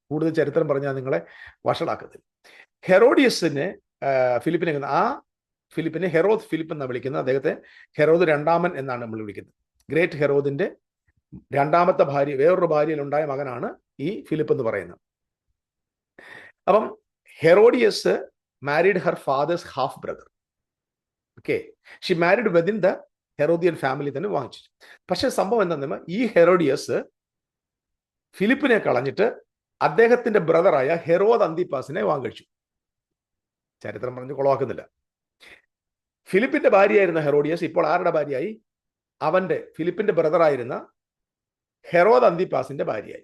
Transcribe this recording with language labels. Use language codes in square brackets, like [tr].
[ml] കൂടുതൽ ചരിത്രം പറഞ്ഞാൽ നിങ്ങളെ വഷളാക്കത്തില്ല. ഹെറോഡിയസിനെ ഫിലിപ്പിനെ ഹെറോദ് ഫിലിപ്പ് എന്നാണ് വിളിക്കുന്നത്. അദ്ദേഹത്തെ ഹെറോദ് 2ാമൻ എന്നാണ് നമ്മൾ വിളിക്കുന്നത്. ഗ്രേറ്റ് ഹെറോദിന്റെ 2ാമത്തെ ഭാര്യ, വേറൊരു ഭാര്യയിൽ ഉണ്ടായ മകനാണ് ഈ ഫിലിപ്പ് എന്ന് പറയുന്നത്. [en] അപ്പം Herodias married her father's half brother. Okay, she married within the Herodian family [ml] തന്നെ വാങ്ങിച്ചു. പക്ഷെ സംഭവം എന്താണെന്ന്, ഈ ഹെറോഡിയസ് ഫിലിപ്പിനെ കളഞ്ഞിട്ട് അദ്ദേഹത്തിന്റെ ബ്രദറായ ഹെറോദ് അന്തിപ്പാസിനെ വാങ്ങിച്ചു. ചരിത്രം പറഞ്ഞ് കൊളവാക്കുന്നില്ല. ഫിലിപ്പിന്റെ ഭാര്യയായിരുന്ന ഹെറോഡിയസ് ഇപ്പോൾ ആരുടെ ഭാര്യയായി? ഫിലിപ്പിന്റെ ബ്രദറായിരുന്ന ഹെറോദ് അന്തിപ്പാസിന്റെ ഭാര്യയായി.